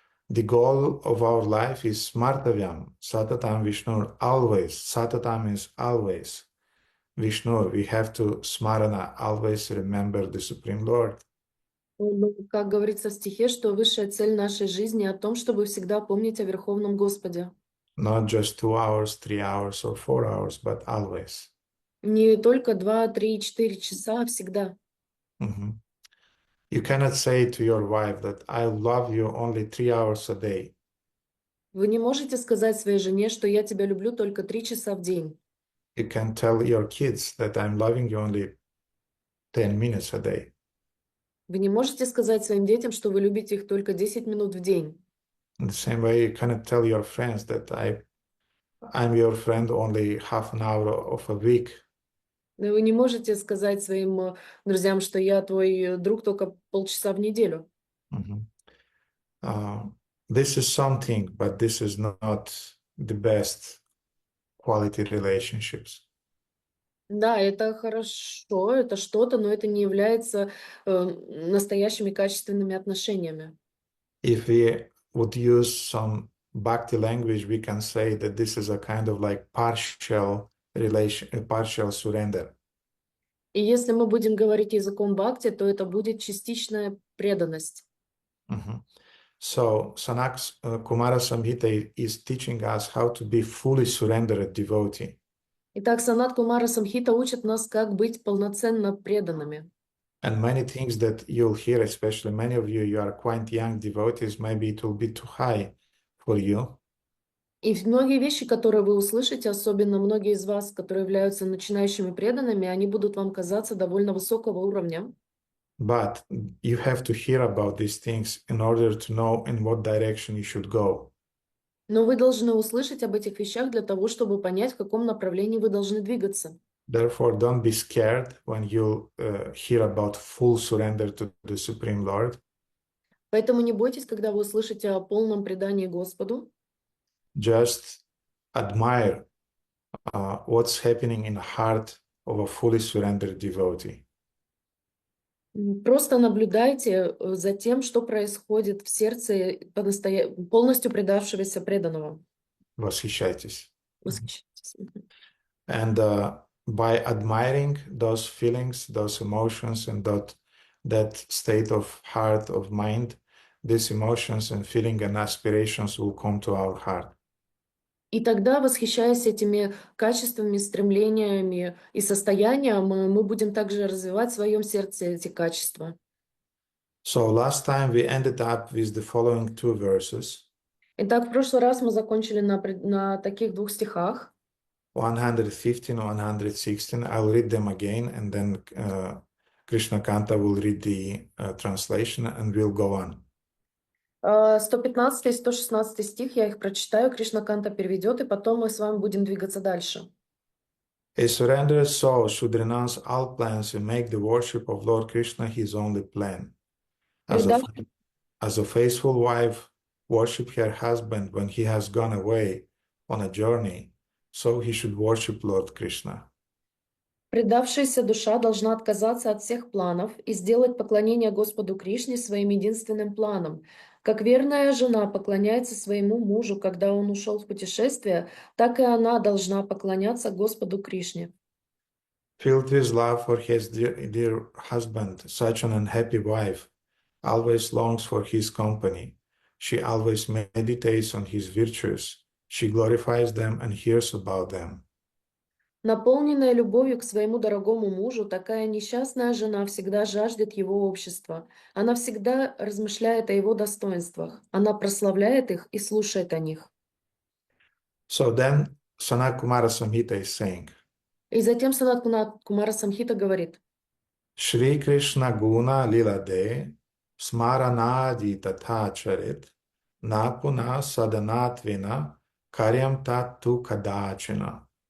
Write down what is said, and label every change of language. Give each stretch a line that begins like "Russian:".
English: The goal of our life is
Sanskrit: Smartavyam, Satatam Vishnu,
English: always. Satatam is always. Vishnu, we have to Smarana, always remember the Supreme Lord.
Russian: Ну, как говорится в стихе, что высшая цель нашей жизни о том, чтобы всегда помнить о Верховном Господе.
English: Not just 2 hours, 3 hours, or 4 hours, but always.
Russian: Не только 2, 3, 4 часа, а всегда. Mhm.
English: You cannot say to your wife that I love you only 3 hours a day.
Russian: Вы не можете сказать своей жене, что я тебя люблю только 3 часа в день.
English: You can tell your kids that I'm loving you only 10 minutes a day.
Russian: Вы не можете сказать своим детям, что вы любите их только 10 минут в день.
English: In the same way, you cannot tell your friends that I'm your friend only half an hour of a week.
Russian: Но вы не можете сказать своим друзьям, что я твой друг только полчаса в неделю. Mhm.
English: This is something, but this is not the best quality relationships.
Russian: Да, это хорошо, это что-то, но это не является настоящими качественными отношениями.
English: If we would use some bhakti language, we can say that this is a kind of like partial relation, partial surrender.
Russian: И если мы будем говорить языком бхакти, то это будет частичная преданность. Mhm.
English: So Kumara Samhita is teaching us how to be fully surrendered devotee.
Russian: Итак, Санат Кумара Самхита учит нас, как быть полноценно преданными.
English: And many things that you'll hear, especially many of you, you are quite young devotees, maybe it will be too high for you.
Russian: И многие вещи, которые вы услышите, особенно многие из вас, которые являются начинающими преданными, они будут вам казаться довольно высокого уровня.
English: But you have to hear about these things in order to know in what direction you should go.
Russian: Но вы должны услышать об этих вещах для того, чтобы понять, в каком направлении вы должны двигаться.
English: Therefore, don't be scared when you hear about full surrender to the Supreme Lord.
Russian: Поэтому не бойтесь, когда вы услышите о полном предании Господу.
English: Just admire what's happening in the heart of a fully surrendered devotee.
Russian: Просто наблюдайте за тем, что происходит в сердце полностью предавшегося преданного. Восхищайтесь. Восхищайтесь.
English: And by admiring those feelings, those emotions, and that state of heart, of mind, these emotions and feeling and aspirations will come to our heart.
Russian: И тогда, восхищаясь этими качествами, стремлениями и состоянием, мы будем также развивать в своем сердце эти качества.
English: So last time we ended up with the following two verses.
Russian: Итак, в прошлый раз мы закончили на таких двух стихах.
English: 115 and 116. I'll read them again, and then Krishna Kanta will read the translation, and we'll go on.
Russian: 115 и 116 стих, я их прочитаю, Кришна Канта переведет, и потом мы с вами будем двигаться дальше.
English: A surrendered soul should renounce all plans and make the worship of Lord Krishna his only plan. As a faithful wife worship her husband when he has gone away on a journey, so he should worship Lord Krishna.
Russian: Предавшаяся душа должна отказаться от всех планов и сделать поклонение Господу Кришне своим единственным планом. Как верная жена поклоняется своему мужу, когда он ушел в путешествие, так и она должна поклоняться Господу Кришне.
English: Filled with love for his dear husband, such an unhappy wife always longs for his company. She always meditates on his virtues. She glorifies them and hears about them.
Russian: Наполненная любовью к своему дорогому мужу, такая несчастная жена всегда жаждет его общества. Она всегда размышляет о его достоинствах. Она прославляет их и слушает о них.
English: So then Sanat Kumara Samhita is saying,
Russian: И затем Санат Кумара Самхита говорит:
Sanskrit: Shri Krishna Guna Lila De Smaranadi Tatha Charit Napuna Sadanatvina Karyam Tatu Kadachina.